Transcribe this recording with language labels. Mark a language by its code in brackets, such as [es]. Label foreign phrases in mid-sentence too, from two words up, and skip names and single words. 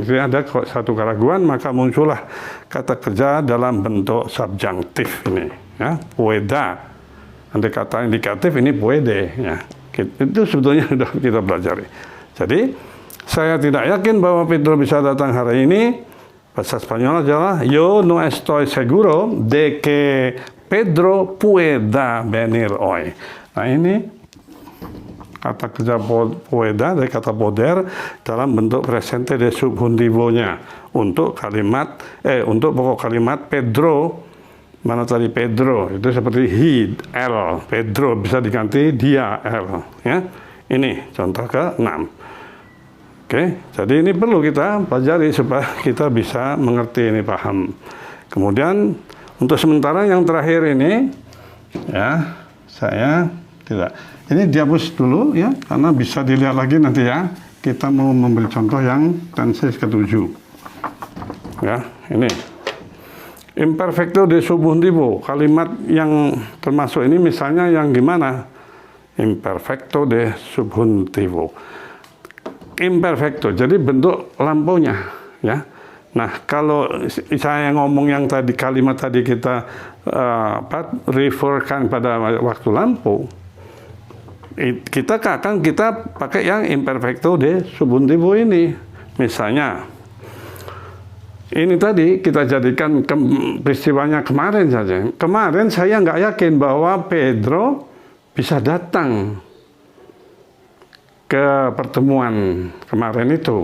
[id] Jadi ada satu keraguan, maka muncullah kata kerja dalam bentuk subjunktif ini, ya, pueda. Nanti kata indikatif ini puede, ya. Itu sebetulnya sudah kita pelajari. Jadi saya tidak yakin bahwa Pedro bisa datang hari ini. Bahasa Spanyol adalah [es] yo no estoy seguro de que Pedro pueda venir hoy. [id] Nah ini kata kerja pueda dari kata poder dalam bentuk [es] presente de subjuntivo- [id] nya untuk kalimat untuk pokok kalimat Pedro. Mana tadi Pedro itu seperti he, L, Pedro bisa diganti dia, L, ya. Ini contoh ke-6. Oke, jadi ini perlu kita pelajari supaya kita bisa mengerti ini, paham. Kemudian untuk sementara yang terakhir ini, ya, saya tidak. Ini dihapus dulu ya, karena bisa dilihat lagi nanti ya. Kita mau memberi contoh yang tenses ke-7. Ya, ini. [es] Imperfecto de subjuntivo, [id] kalimat yang termasuk ini misalnya yang gimana? [es] Imperfecto de subjuntivo. [id] Imperfecto, jadi bentuk lampaunya, ya. Nah, kalau saya ngomong yang tadi kalimat tadi kita referkan pada waktu lampu, kita pakai yang [es] imperfecto de subjuntivo [id] ini. Misalnya ini tadi kita jadikan peristiwanya kemarin saja. Kemarin saya nggak yakin bahwa Pedro bisa datang ke pertemuan kemarin itu.